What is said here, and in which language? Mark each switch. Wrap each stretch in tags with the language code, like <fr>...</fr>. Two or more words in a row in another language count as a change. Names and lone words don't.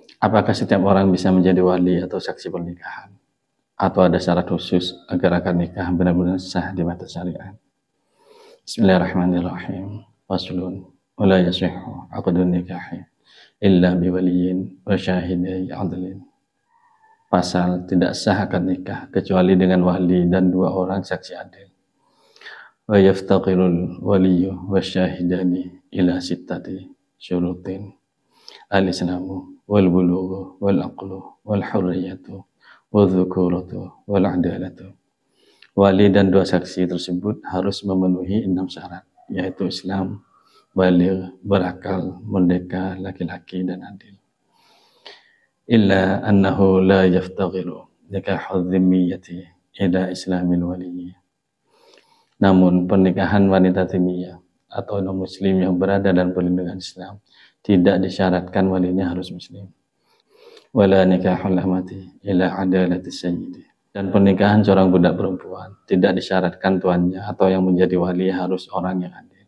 <id>Apakah setiap orang bisa menjadi wali atau saksi pernikahan? Atau ada syarat khusus agar akad nikah benar-benar sah di mata syariat?</id> <ar>Bismillahirrahmanirrahim. Faslun. ولا يصح عقد النكاح إلا بولي وشاهدي عدل.</ar> <id>Pasal, tidak sah akad nikah kecuali dengan wali dan 2 orang saksi adil.</id> <ar>ويفتقر الولي والشاهدان إلى ستة شروط. الإسلام والبلوغ والعقل والحرية والذكورة والعدالة.</ar> <id>Wali dan 2 saksi tersebut harus memenuhi 6 syarat, yaitu Islam, baligh, berakal, merdeka, laki-laki dan adil.</id> <ar>إلا أنه لا يفتقر نكاح الذمية إلى إسلام الولي.</ar> <id>Namun pernikahan wanita dhimmiyah atau non-muslim yang berada dalam perlindungan Islam tidak disyaratkan walinya harus muslim.</id> <ar>ولا نكاح الأمة إلى عدالة السيد.</ar> <id>Dan pernikahan seorang budak perempuan tidak disyaratkan tuannya atau yang menjadi wali harus orang yang adil.</id>